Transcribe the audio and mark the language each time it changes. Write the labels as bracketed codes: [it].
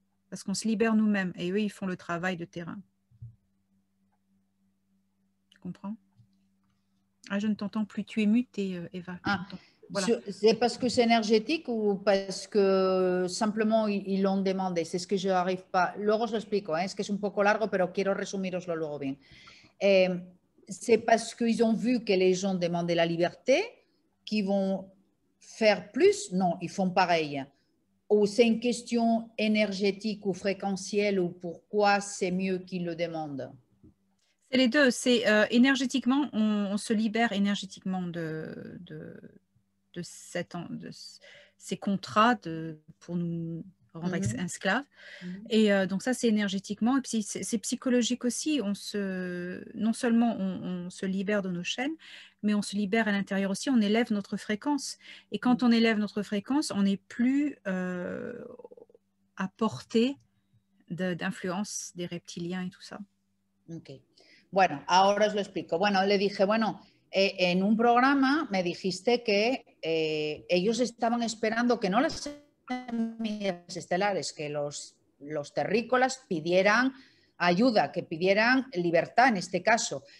[fr] Parce qu'on se libère nous-mêmes et eux, ils font le travail de terrain. Tu comprends? Ah, je ne t'entends plus. Tu es mutée, Eva. Voilà. C'est parce que c'est énergétique ou parce que simplement ils l'ont demandé? C'est ce que je n'arrive pas. [es] Luego os lo explico, es que es un poco largo, pero quiero resumiroslo luego bien. [fr] C'est parce qu'ils ont vu que les gens demandaient la liberté qu'ils vont faire plus? Non, ils font pareil. Ou c'est une question énergétique ou fréquentielle ou pourquoi c'est mieux qu'ils le demandent? C'est les deux. C'est énergétiquement, on se libère énergétiquement de ces contrats pour nous rendre esclaves. Et donc ça, c'est énergétiquement. Et puis c'est psychologique aussi. Non seulement on se libère de nos chaînes, mais on se libère à l'intérieur aussi. On élève notre fréquence. Et quand on élève notre fréquence, on n'est plus à portée d'influence des reptiliens et tout ça. Ok. [es] Bueno, ahora os lo explico. Bueno, le dije, bueno, en un programa me dijiste que ellos estaban esperando que no las semillas estelares, que los terrícolas pidieran ayuda, que pidieran libertad en este caso.